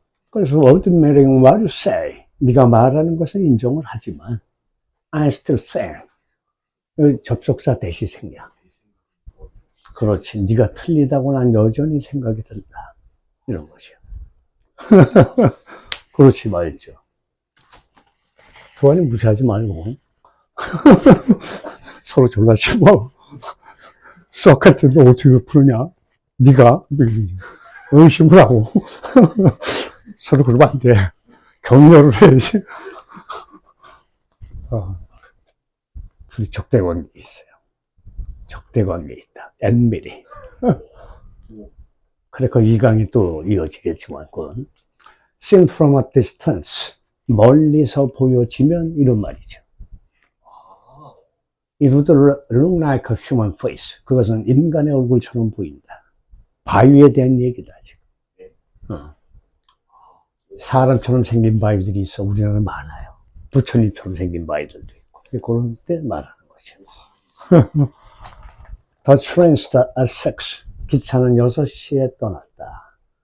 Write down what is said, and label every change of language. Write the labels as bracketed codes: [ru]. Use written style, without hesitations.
[en] 그래서 admitting what you say. [ko] 네가 말하는 것은 인정을 하지만 [en] I still say. [ko] 접속사 대시생이야. 그렇지. 네가 틀리다고 난 여전히 생각이 든다. 이런 거죠. 그렇지 말이죠. 좋아하니 무시하지 말고 서로 졸라 치고 소크라테스 어떻게 푸느냐? 네가 의심을 하고 서로 그러면 안 돼. 격려를 해야지. 둘이 적대관계에 있어요. 적대관계에 있다. enmity. 그래, 그 이 강이 또 이어지겠지만, 그건 [en] seen from a distance. [ko] 멀리서 보여지면 이런 말이죠. [en] It would look like a human face. [ko] 그것은 인간의 얼굴처럼 보인다. 바위에 대한 얘기다, 지금. 사람처럼 생긴 바위들이 있어. 우리나라에 많아요. 부처님처럼 생긴 바위들도 있고. 그런 때 말하는 거죠. [en] The train started at 6. [ko] 기차는 6시에 떠났다.